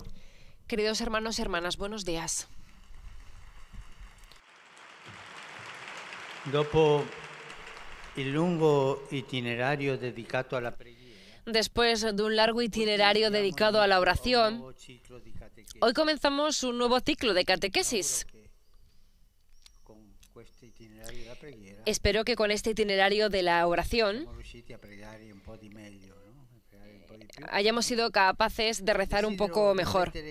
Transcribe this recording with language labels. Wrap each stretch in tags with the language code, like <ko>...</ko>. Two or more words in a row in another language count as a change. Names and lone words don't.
<es>Queridos hermanos y hermanas, buenos días.</es> <it>Dopo il lungo itinerario dedicato alla preghiera,</it> <es>Después de un largo itinerario dedicado a la oración, hoy comenzamos un nuevo ciclo de catequesis. Espero que con este itinerario de la oración hayamos sido capaces de rezar un poco mejor.</es>